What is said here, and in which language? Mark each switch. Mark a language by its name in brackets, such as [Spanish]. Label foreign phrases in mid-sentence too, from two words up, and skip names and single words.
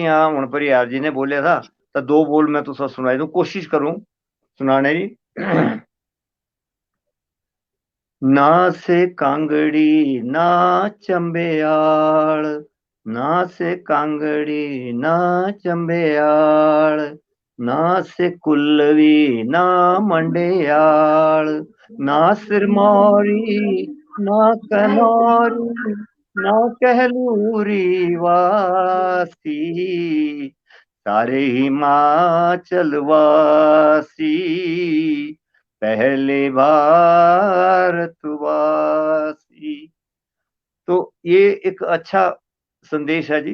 [Kangri] हाँ हूं पर यार जी ने बोलिया था तो दो बोल मैं तुसा सुनाई दूं, कोशिश करूं सुनाने की। ना से कांगड़ी ना चंबेयाल, ना से कांगड़ी ना चंबेयाल, ना से कुल्लवी ना मंडेयाल, ना सिरमौरी ना कनौरी ना कहलूरी वासी, सारे हिमाचल वासी पहले भारतवासी। [Hindi] तो ये एक अच्छा संदेश है जी।